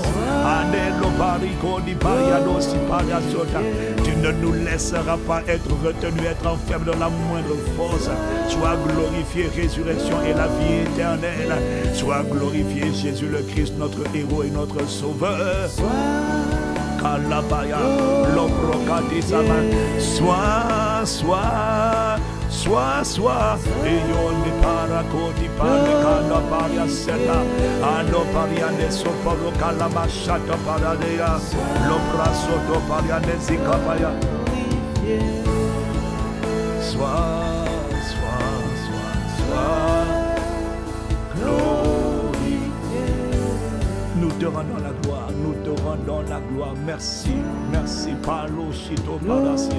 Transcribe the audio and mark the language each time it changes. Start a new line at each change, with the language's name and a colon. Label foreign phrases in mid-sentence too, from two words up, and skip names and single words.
French: Anelo Parico di Pariano Sipaya Sota. Tu ne nous laisseras pas être retenus, être enfermés dans la moindre force. Sois glorifié, résurrection et la vie éternelle. Sois glorifié, Jésus le Christ, notre héros et notre sauveur. Kalabaya, l'oprokati sama. Sois, et yon de parakoti pane kalabaria seta. Ano pariane soporo kalamashata paradea. L'oprasoto pariane zikabaya. Sois. Nous te rendons la gloire, nous te rendons la gloire. Merci, merci, Palo Shito Parasia.